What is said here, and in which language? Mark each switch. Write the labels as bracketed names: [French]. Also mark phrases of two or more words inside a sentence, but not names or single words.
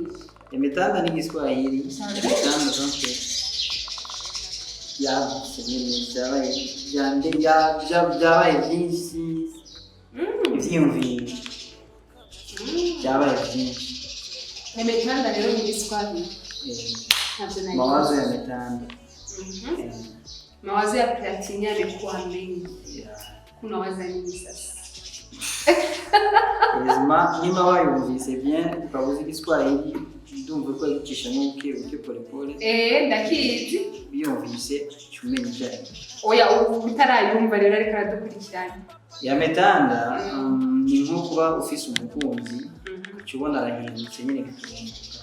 [Rundi] ya Metanda ni Kiswahili Metanda donc byabaye byinshi ivyiyumviro byabaye byinshi. Yametanda rero ni Kiswahili. Ntabyo nayo. [Swahili] Mawazo yametanda. Mawazo ya Platini yamekuwa mengi. Kuna waza nini sasa? [Rundi] Niba wayumvise bien ukabuza Igiswahili ndumva ko yicisha n'uke pole. Ndakizi. Biyumvise cyumenya cyane. Oya utarayumva rero ariko aradukurikirana. Yametanda ni nko kuba ufise umukunzi ukibona arahindutse nyine gitumuka.